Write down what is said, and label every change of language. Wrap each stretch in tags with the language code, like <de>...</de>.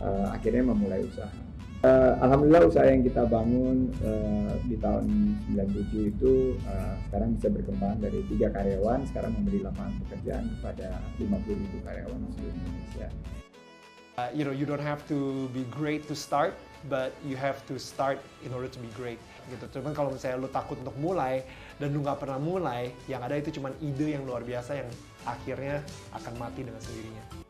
<id>Akhirnya memulai usaha. Alhamdulillah usaha yang kita bangun di tahun 97 itu sekarang bisa berkembang dari 3 karyawan, sekarang memberi lapangan pekerjaan kepada 50.000 karyawan di seluruh Indonesia.</id> <en>You don't have to be great to start, but you have to start in order to be great.</en> <id>Gitu. Cuman kalau misalnya lu takut untuk mulai dan lu nggak pernah mulai, yang ada itu cuman ide yang luar biasa yang akhirnya akan mati dengan sendirinya.</id>